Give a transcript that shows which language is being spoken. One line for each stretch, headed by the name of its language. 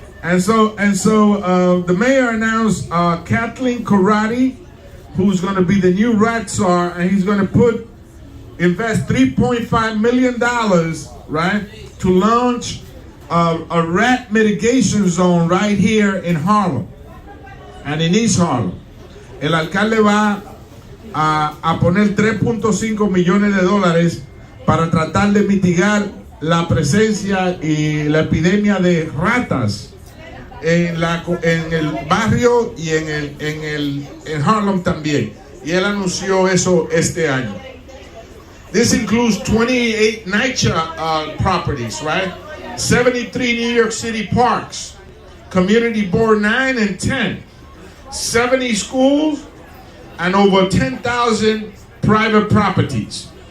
English: And so the mayor announced Kathleen Karate, who's going to be the new rat czar, and he's going to invest $3.5 million, right, to launch a rat mitigation zone right here in Harlem and in East Harlem.
Spanish: El alcalde va a poner $3.5 millones para tratar de mitigar la presencia y la epidemia de ratas en el barrio y en Harlem también. Y él anunció eso este año.
English: This includes 28 NYCHA properties, right? 73 New York City parks, Community Board 9 and 10, 70 schools, and over 10,000 private properties.